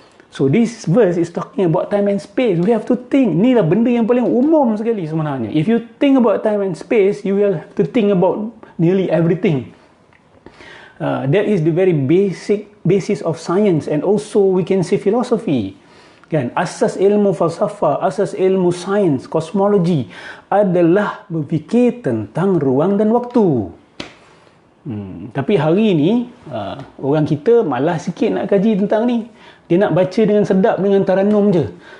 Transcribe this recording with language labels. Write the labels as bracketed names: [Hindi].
[English] So this verse is talking about time and space. We have to think. [Malay] Inilah benda yang paling umum sekali sebenarnya. [English] If you think about time and space, you will have to think about nearly everything. That is the very basic basis of science, and also we can say philosophy. [Malay] Kan? Asas ilmu falsafah, asas ilmu sains, kosmologi adalah berfikir tentang ruang dan waktu. Tapi hari ini orang kita malas sikit nak kaji tentang ni. Dia nak baca dengan sedap, dengan taranum je.